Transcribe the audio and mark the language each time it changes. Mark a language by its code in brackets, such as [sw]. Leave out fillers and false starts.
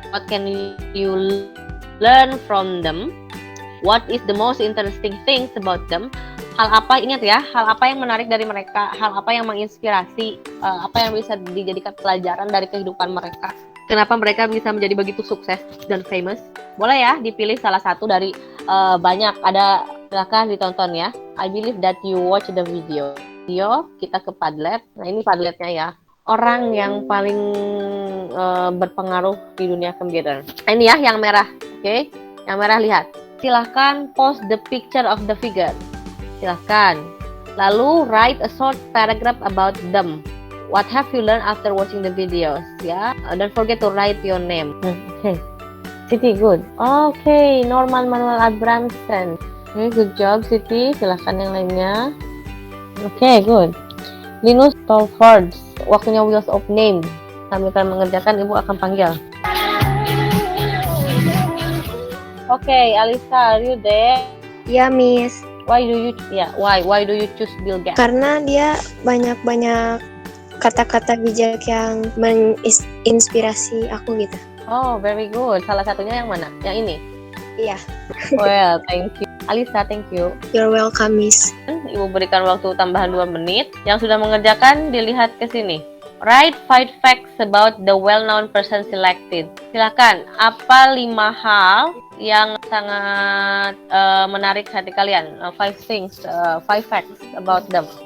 [en] What can you learn from them? What is the most interesting things about them? [id] Hal apa, ingat ya, hal apa yang menarik dari mereka, hal apa yang menginspirasi, apa yang bisa dijadikan pelajaran dari kehidupan mereka. Kenapa mereka bisa menjadi begitu sukses dan famous? Boleh ya dipilih salah satu dari banyak, ada, silakan ditonton ya. [en] I believe that you watch the video. [id] Kita ke Padlet. Nah, ini Padletnya ya. Orang yang paling berpengaruh di dunia komputer. Ini ya yang merah, oke? Yang merah lihat. Silahkan [en] post the picture of the figure. [id] Silahkan. Lalu [en] write a short paragraph about them. What have you learned after watching the videos? Ya, don't forget to write your name. Okay, Siti, good. Okay, Norman Manuel Abramson. Okay, good job Siti. [id] Silahkan yang lainnya. [en] Okay, good. [id] Linus Torvalds. Waktunya Wheels of Name. Sambil kalian mengerjakan, ibu akan panggil. [en] Okay, Alisa, are you there? [id] Iya, Miss. [en] Why do you choose Bill Gates? [id] Karena dia banyak kata-kata bijak yang menginspirasi aku gitu. [en] Oh, very good. [id] Salah satunya yang mana? Yang ini? Iya. [en] Well, thank you. Alisa, thank you. You're welcome, Miss. [id] Ibu berikan waktu tambahan 2 menit. Yang sudah mengerjakan, dilihat ke sini. [en] Write 5 facts about the well-known person selected. [id] Silakan, apa 5 hal yang sangat menarik hati kalian? [en] 5 things, 5 facts about them.